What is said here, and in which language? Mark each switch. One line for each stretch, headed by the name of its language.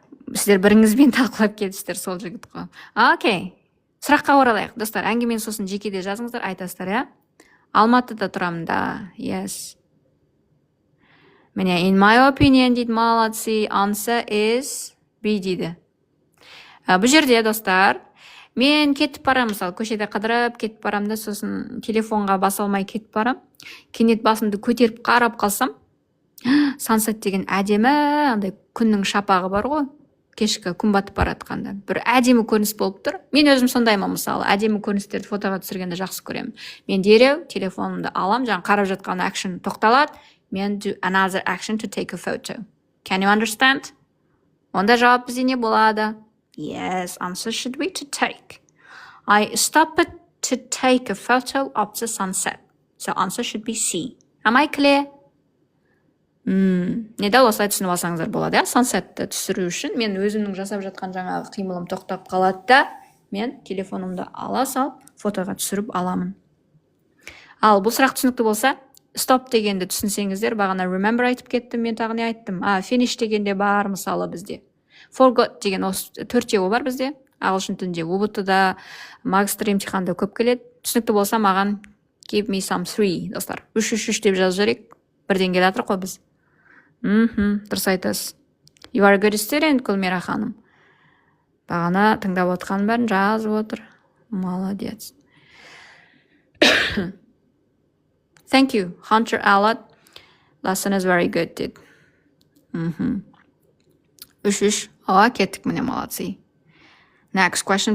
Kazakh: Сіздер біріңізбен талқылап кетсіздер сол жігіт қой. Окей. Сұраққа оралайық, достар. Әңгімені сосын жекеде жазыңыздар, айтасыздар, Алматыда тұрамын да. Yes.
English: Міне, in my opinion дейді, молодцы. Answer is B дейді.
Kazakh: Бұл жерде, достар, мен кетіп барам, мысалы, көшеде қыдырып кетіп барам да, сосын телефонға баса алмай кетіп барам. Кенет басымды көтеріп қарап қалсам, sunset деген әдемі, андай күннің шапағы бар ғой, кешкі күн батып баратқанда. Бір әдемі көрініс болып тұр. Мен өзім сондаймын, мысалы, әдемі көріністерді фотоға түсіргенді жақсы көремін. Мен дереу телефонымды алам, жаңа қарап жатқан action тоқталады, мен
English: do another action to take a photo. Can you understand?
Kazakh: Онда жауап бізде не болады?
English: Yes, answer should be to take. I stopped to take a photo of the sunset. So answer should be C. Am I clear?
Kazakh: Недәл осылай түсініп алсаңыздар болады, иә? Sunsetті түсіру үшін мен өзімнің жасап жатқан жаңағы қимылым тоқтап қалады да, мен телефонымды ала салып, фотоға түсіріп аламын. Ал бұл сұрақ түсінікті болса, stop дегенді түсінсеңіздер, бағана remember айтып кеттім, мен тағы не айттым? Finish дегенде бар, мысалы бізде. Forgot деген төртеуі бар бізде. Ағылшын тілінде UBT-да, магистр емтиханда көп келеді. Түсінікті болса, маған
English: give me some 3,
Kazakh: достар. 3 деп жазып жіберейік. Бірден келе жатыр ғой біз. Дұрыс айтасыз.
English: You are a good student, Гүлмира ханым.
Kazakh: Бағана тыңдап отқан бәрін жазып отыр.
Russian: Молодец.
English: Thank you, Hunter Allard. Lesson is very good, did. 3.
Kazakh: Кеттік, міне, молодцы.
English: Next question.